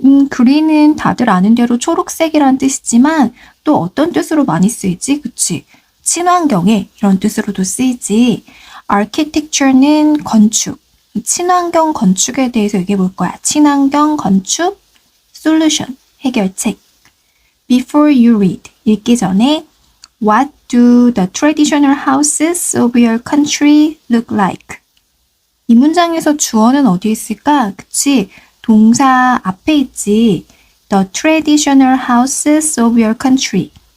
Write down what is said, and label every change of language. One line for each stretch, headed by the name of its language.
Korean: green은 다들 아는 대로 초록색이란 뜻이지만 또 어떤 뜻으로 많이 쓰이지? 그치? 친환경에 이런 뜻으로도 쓰이지. Architecture는 건축. 친환경 건축에 대해서 얘기해 볼 거야. 친환경 건축 Solution. 해결책.
English: Before you read.
Korean: 읽기 전에
English: What do the traditional houses of your country look like?
Korean: 이 문장에서 주어는 어디 있을까? 그치? 동사 앞에 있지.
English: The traditional houses of your country.